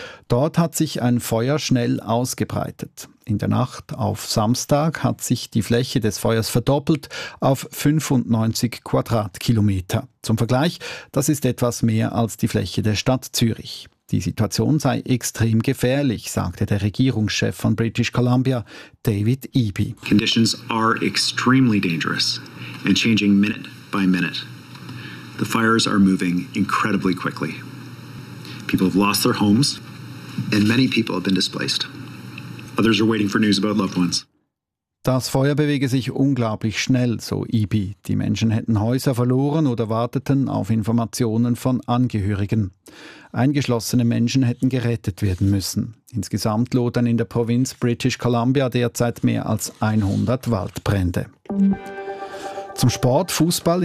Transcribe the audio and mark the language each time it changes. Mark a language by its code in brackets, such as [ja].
[de] Dort hat sich ein Feuer schnell ausgebreitet. In der Nacht auf Samstag hat sich die Fläche des Feuers verdoppelt auf 95 Quadratkilometer. Zum Vergleich, das ist etwas mehr als die Fläche der Stadt Zürich. Die Situation sei extrem gefährlich, sagte der Regierungschef von British Columbia, David Eby. [en] Conditions are extremely dangerous and changing minute by minute. The fires are moving incredibly quickly. People have lost their homes and many people have been displaced. Others are waiting for news about loved ones. [de] Das Feuer bewege sich unglaublich schnell, so Eby. Die Menschen hätten Häuser verloren oder warteten auf Informationen von Angehörigen. Eingeschlossene Menschen hätten gerettet werden müssen. Insgesamt lodern in der Provinz British Columbia derzeit mehr als 100 Waldbrände. Zum Sport. Fußball.